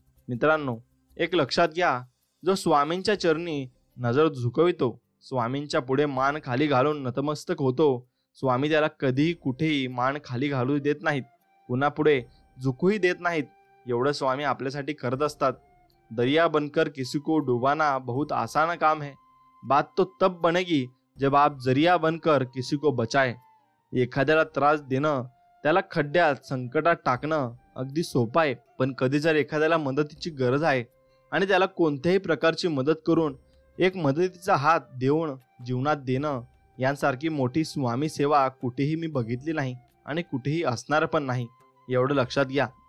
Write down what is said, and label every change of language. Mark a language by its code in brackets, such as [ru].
[mr] मित्रांनो, एक लक्षात घ्या, जो स्वामींच्या चरणी नजर झुकवितो, स्वामींच्या पुढे मान खाली घालून नतमस्तक होतो, स्वामी त्याला कधीही कुठेही मान खाली घालू देत नाहीत, कुणापुढे झुकूही देत नाहीत. एवढं स्वामी आपल्यासाठी करत असतात. [hi] दरिया बनकर किसी को डुबाना बहुत आसान काम है, बात तो तब बनेगी जब आप जरिया बनकर किसी को बचाए. [mr] एखाद्याला त्रास देणं, त्याला खड्ड्यात संकटात टाकणं अगदी सोपं आहे, पण कधी जर एखाद्याला मदतीची गरज आहे आणि त्याला कोणत्याही प्रकारची मदत करून एक मदतीचा हात देऊन जीवनात देणं यांसारखी मोठी स्वामी सेवा कुठेही मी बघितली नाही आणि कुठेही असणार पण नाही. एवढं लक्षात घ्या.